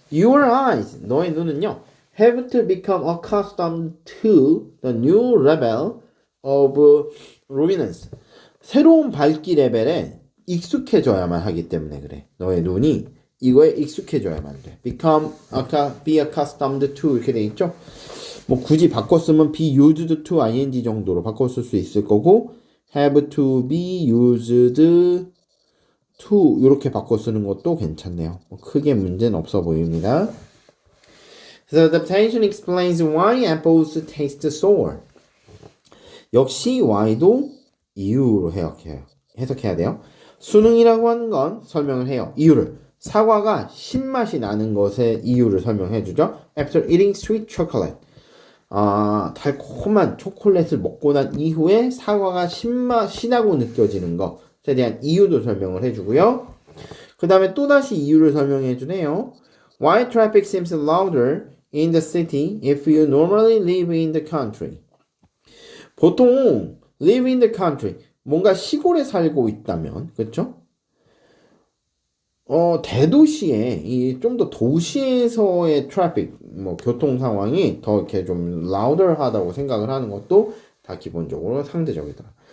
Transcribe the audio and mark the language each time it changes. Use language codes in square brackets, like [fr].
[en] Your eyes, [ko] 너의 눈은요, [en] have to become accustomed to the new level of luminance. [ko] 새로운 밝기 레벨에 익숙해져야만 하기 때문에 그래. 너의 눈이 이거에 익숙해져야만 돼. [en] be accustomed to [ko] 이렇게 돼 있죠? 뭐 굳이 바꿨으면 [en] be used to ing [ko] 정도로 바꿨을 수 있을 거고 [en] have to be used to [ko] 이렇게 바꿔 쓰는 것도 괜찮네요. 크게 문제는 없어 보입니다. [en] The adaptation explains why apples taste sour. [ko] 역시 y도 이유로 해석해야 돼요. 수능이라고 하는 건 설명을 해요. 이유를. 사과가 신맛이 나는 것의 이유를 설명해 주죠. [en] After eating sweet chocolate. [ko] 달콤한 초콜릿을 먹고 난 이후에 사과가 신하고 느껴지는 것에 대한 이유도 설명을 해주고요. 그 다음에 또다시 이유를 설명해 주네요. [en] Why traffic seems louder in the city if you normally live in the country. [ko] 보통 [en] live in the country [ko] 뭔가 시골에 살고 있다면 그렇죠? 대도시에 좀 더 도시에서의 트래픽 교통 상황이 더 이렇게 좀 louder하다고 생각을 하는 것도 다 기본적으로 상대적이더라.